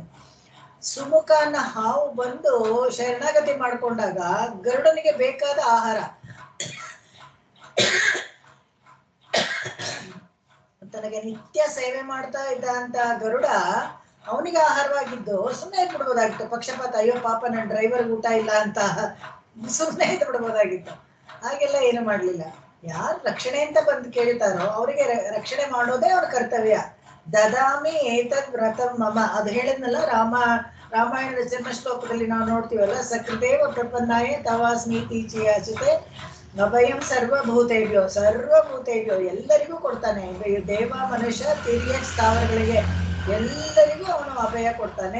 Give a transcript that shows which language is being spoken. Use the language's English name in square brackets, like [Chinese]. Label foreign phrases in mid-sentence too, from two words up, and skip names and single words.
[Kannada] ಸುಮುಖ ಅನ್ನೋ ಹಾವು ಬಂದು ಶರಣಾಗತಿ ಮಾಡ್ಕೊಂಡಾಗ ಗರುಡನಿಗೆ ಬೇಕಾದ ಆಹಾರ, ತನಗೆ ನಿತ್ಯ ಸೇವೆ ಮಾಡ್ತಾ ಇದ್ದ ಅಂತ ಗರುಡ ಅವನಿಗೆ ಆಹಾರವಾಗಿದ್ದು ಸುಮ್ಮನೆ ಇದ್ದು ಬಿಡ್ಬೋದಾಗಿತ್ತು. ಪಕ್ಷಪಾತ, ಅಯ್ಯೋ ಪಾಪ ನನ್ನ ಡ್ರೈವರ್ ಊಟ ಇಲ್ಲ ಅಂತ ಸುಮ್ಮನೆ ಇದ್ದು ಬಿಡ್ಬೋದಾಗಿತ್ತು. ಹಾಗೆಲ್ಲ ಏನು ಮಾಡ್ಲಿಲ್ಲ. ಯಾರು ರಕ್ಷಣೆ ಅಂತ ಬಂದು ಕೇಳ್ತಾರೋ ಅವರಿಗೆ ರಕ್ಷಣೆ ಮಾಡೋದೇ ಅವ್ರ ಕರ್ತವ್ಯ. [Sanskrit] ದದಾಮಿ ಏತದ್ ವ್ರತಂ ಮಮ, [Kannada] ಅದು ಹೇಳಿದ್ನಲ್ಲ ರಾಮಾಯಣದ ಜನ್ಮ ಶ್ಲೋಕದಲ್ಲಿ ನಾವು ನೋಡ್ತೀವಲ್ಲ, [Sanskrit] ಸಕೃದೇವ ಪ್ರಪನ್ನಾಯ ತವಾಸ್ಮೀತಿ ಚಿಯಾಚಿತೆ ಅಭಯಂ ಸರ್ವಭೂತೇಭ್ಯೋ. [Kannada] ಸರ್ವಭೂತೇಭ್ಯೋ ಎಲ್ಲರಿಗೂ ಕೊಡ್ತಾನೆ. ದೇವ ಮನುಷ್ಯ ತಿರಿಯ ಸ್ಥಾವರಗಳಿಗೆ ಎಲ್ಲರಿಗೂ ಅವನು ಅಭಯ ಕೊಡ್ತಾನೆ.